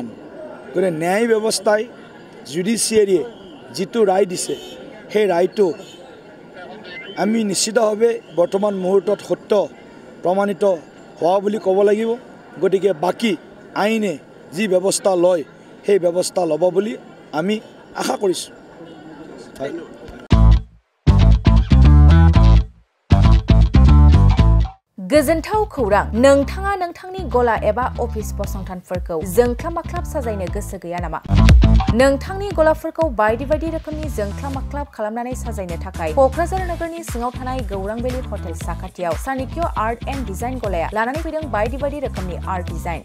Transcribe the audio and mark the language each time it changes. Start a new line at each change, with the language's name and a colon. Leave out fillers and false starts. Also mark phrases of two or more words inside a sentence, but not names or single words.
Assamese: গতিকে ন্যায় ব্যৱস্থাই জুডিচিয়াৰীয়ে যিটো ৰায় দিছে সেই ৰায়টো আমি নিশ্চিতভাৱে বৰ্তমান মুহূৰ্তত সত্য প্ৰমাণিত হোৱা বুলি ক'ব লাগিব। গতিকে বাকী আইনে যি ব্যৱস্থা লয় সেই ব্যৱস্থা ল'ব বুলি আমি আশা কৰিছোঁ।
Bodo: गोजोनथाव खौरां, नोंथाङा नोंथांनि गला एबा अफिस फसंथानफोरखौ जोंख्लाब-माख्लाब साजायनो गोसो गैया नामा? नोंथांनि गलाफोरखौ बायदि रोखोमनि जोंख्लाब-माख्लाब खालामनानै साजायनो थाखाय क'क्राझार नोगोरनि सिङाव थानाय गौरां भेलि हटेल साखाथियाव चाणक्य आर्ट एन्ड डिजाइन गलाया लानानै फैदों बायदि रोखोमनि
English: art design.